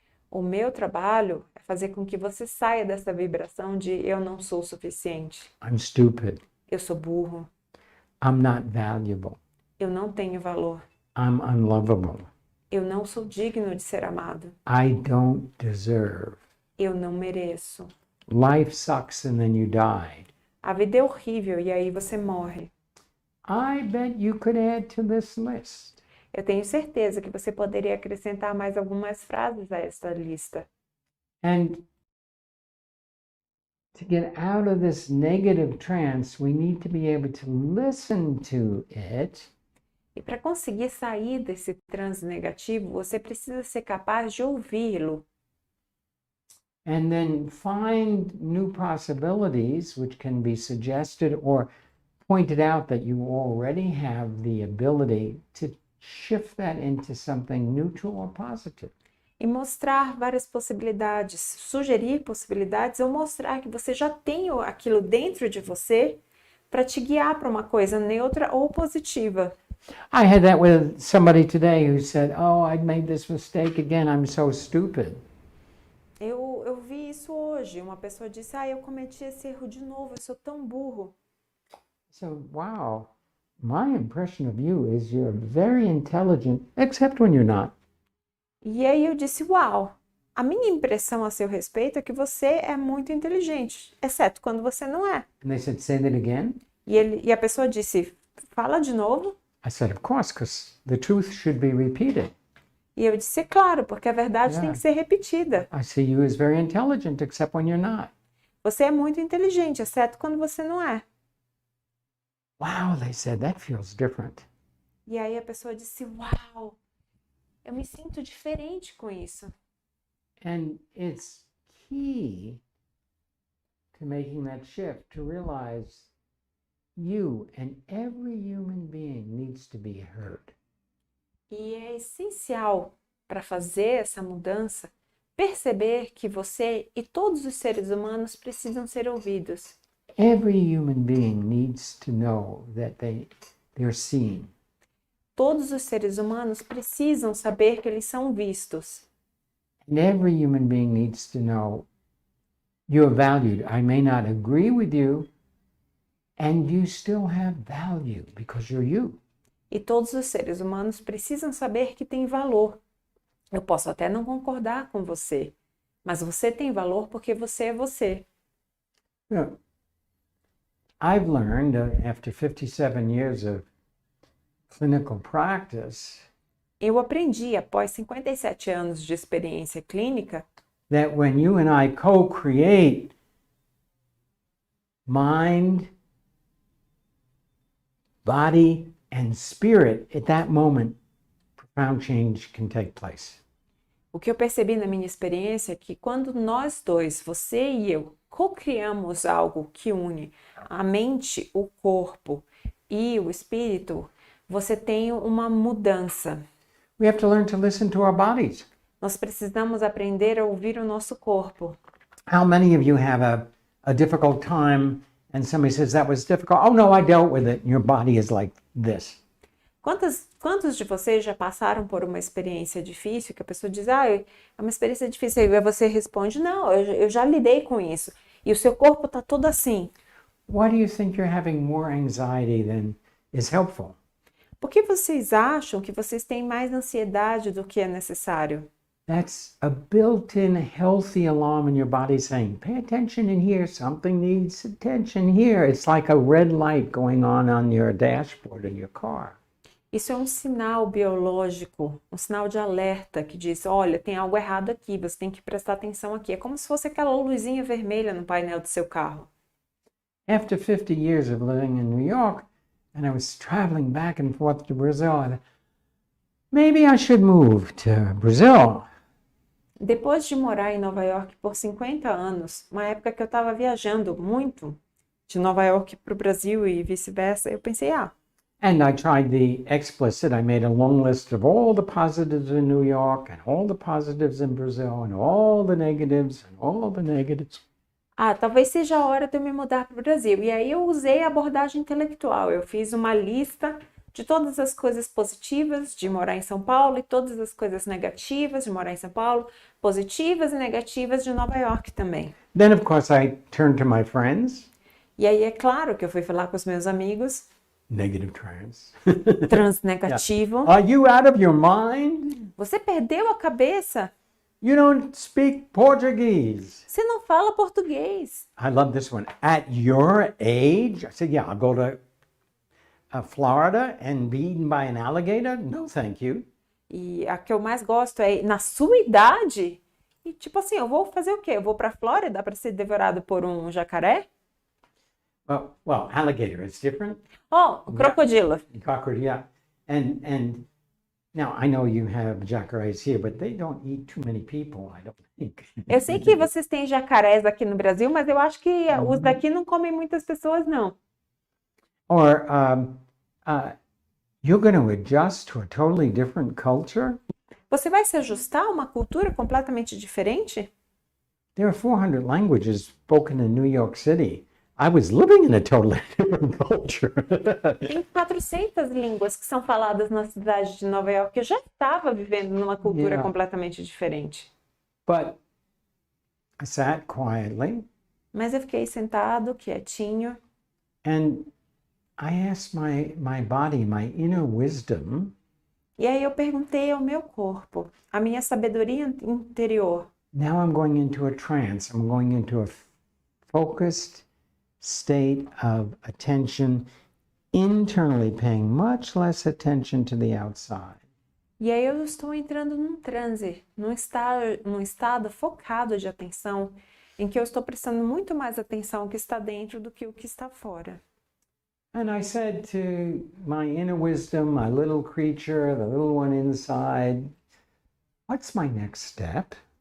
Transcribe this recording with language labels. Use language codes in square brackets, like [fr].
[pt] O meu trabalho é fazer com que você saia dessa vibração de eu não sou suficiente. [en] I'm stupid. [pt] Eu sou burro. [en] I'm not valuable. [pt] Eu não tenho valor. [en] I'm unlovable. [pt] Eu não sou digno de ser amado. [en] I don't deserve. [pt] Eu não mereço. [en] Life sucks and then you die. [pt] A vida é horrível e aí você morre. [en] I bet you could add to this list. [pt] Eu tenho certeza que você poderia acrescentar mais algumas frases a esta lista. [en] And to get out of this negative trance, we need to be able to listen to it. [pt] E para conseguir sair desse transe negativo, você precisa ser capaz de ouvi-lo. [en] And then find new possibilities which can be suggested or pointed out that you already have the ability to shift that into something neutral or positive. [pt] E mostrar várias possibilidades, sugerir possibilidades ou mostrar que você já tem aquilo dentro de você para te guiar para uma coisa neutra ou positiva. [en] I had that with somebody today who said, oh, I made this mistake again, I'm so stupid. [pt] Eu vi isso hoje. Uma pessoa disse, eu cometi esse erro de novo, eu sou tão burro. [en] So, wow, my impression of you is you're very intelligent, except when you're not. [pt] E aí eu disse, uau, a minha impressão a seu respeito é que você é muito inteligente, exceto quando você não é. [en] And they said, say that again? [pt] E a pessoa disse, fala de novo. [en] I said, of course, because the truth should be repeated. [pt] E eu disse, claro, porque a verdade tem Yeah. que ser repetida. [en] I see you as very intelligent, except when you're not. [pt] Você é muito inteligente, exceto quando você não é. [en] Wow, they said, that feels different. [pt] E aí a pessoa disse, uau, eu me sinto diferente com isso. [en] And it's key to making that shift, to realize you and every human being needs to be heard. [pt] E é essencial para fazer essa mudança perceber que você e todos os seres humanos precisam ser ouvidos. [en] Every human being needs to know that they're seen. [pt] Todos os seres humanos precisam saber que eles são vistos. [en] And every human being needs to know you're valued. I may not agree with you, and you still have value because you're you. [pt] E todos os seres humanos precisam saber que tem valor. Eu posso até não concordar com você, mas você tem valor porque você é você. Yeah. [en] I've learned after 57 years of clinical practice [pt] Eu aprendi, após 57 anos de experiência clínica, [en] that when you and I co-create mind, body, and spirit, at that moment, profound change can take place. [pt] o que eu percebi na minha experiência é que quando nós dois, você e eu, co-criamos algo que une a mente, o corpo e o espírito, você tem uma mudança. [en] We have to learn to listen to our bodies. [pt] Nós precisamos aprender a ouvir o nosso corpo. [en] How many of you have a difficult time and somebody says that was difficult? Oh no, I dealt with it. And your body is like this. [pt] Quantos de vocês já passaram por uma experiência difícil que a pessoa diz, é uma experiência difícil, e aí você responde, não, eu já lidei com isso. E o seu corpo está todo assim. [en] Why do you think you're having more anxiety than is helpful? [pt] Por que vocês acham que vocês têm mais ansiedade do que é necessário? [en] That's a built-in healthy alarm in your body saying, pay attention in here, something needs attention here. It's like a red light going on your dashboard in your car. [pt] Isso é um sinal biológico, um sinal de alerta que diz, olha, tem algo errado aqui, você tem que prestar atenção aqui. É como se fosse aquela luzinha vermelha no painel do seu carro. [en] After 50 years of living in New York, and I was traveling back and forth to Brazil, I thought, maybe I should move to Brazil. [pt] Depois de morar em Nova York por 50 anos, uma época que eu estava viajando muito de Nova York para o Brasil e vice-versa, eu pensei, [en] And I tried the explicit. I made a long list of all the positives in New York and all the positives in Brazil and all the negatives and all the negatives. [pt] talvez seja a hora de eu me mudar para o Brasil. E aí eu usei a abordagem intelectual. Eu fiz uma lista de todas as coisas positivas de morar em São Paulo e todas as coisas negativas de morar em São Paulo, positivas e negativas de Nova York também. [en] Then, of course, I turned to my friends. [pt] E aí é claro que eu fui falar com os meus amigos, [en] Negative trans. [pt] transnegativo. [en] Are you out of your mind? [pt] Você perdeu a cabeça? [en] You don't speak Portuguese. [pt] Você não fala português. [en] I love this one. At your age, I said, yeah, I'll go to Florida and be eaten by an alligator? No, thank you. [pt] E a que eu mais gosto é, na sua idade, e tipo assim, eu vou fazer o quê? Eu vou para a Flórida para ser devorado por um jacaré? [en] Well, alligator is different. [pt] Oh, crocodilo. [en] Crocodile, yeah. And now I know you have jacarais here, but they don't eat too many people, I don't think. [pt] Eu sei que vocês têm jacarés aqui no Brasil, mas eu acho que os daqui não comem muitas pessoas, não. [en] Or you're going to adjust to a totally different culture? [pt] Você vai se ajustar a uma cultura completamente diferente? [en] There are 400 languages spoken in New York City. I was living in a totally different culture. [pt] Tem 400 línguas que são faladas na cidade de Nova York. Eu já estava vivendo numa cultura Yeah. completamente diferente. [en] But I sat quietly [pt] Mas eu fiquei sentado, quietinho, [en] and I asked my body, my inner wisdom, [pt] e aí eu perguntei ao meu corpo, a minha sabedoria interior. [en] now I'm going into a trance. I'm going into a focused state of attention internally, paying much less attention to the outside. [pt] E aí eu estou entrando num transe, num estado focado de atenção, em que eu estou prestando muito mais atenção ao que está dentro do que o que está fora. [en] And I said to my inner wisdom, my little creature, the little one inside, what's my next step?